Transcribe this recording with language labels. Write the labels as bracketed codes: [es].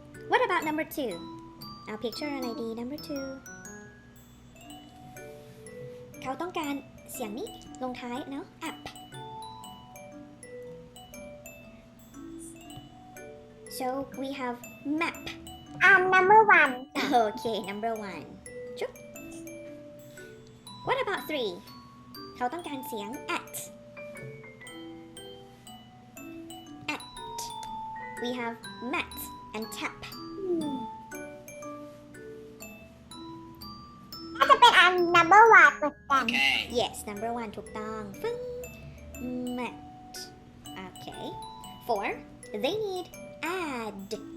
[en] What about number 2? เอา picture อะไรดี number 2 [th] เขาต้องการเสียงนี้ลงท้ายเนาะ [en] up so we have map number one okay number 1 จุ๊บ what about 3 [th] เขาต้องการเสียง [en] at we have mat and tap [th] น่าจะเป็น [en] number one [th] เหมือนกัน [en] Okay. yes number 1 ถูกต้องฟึ้ง mat okay 4 they need add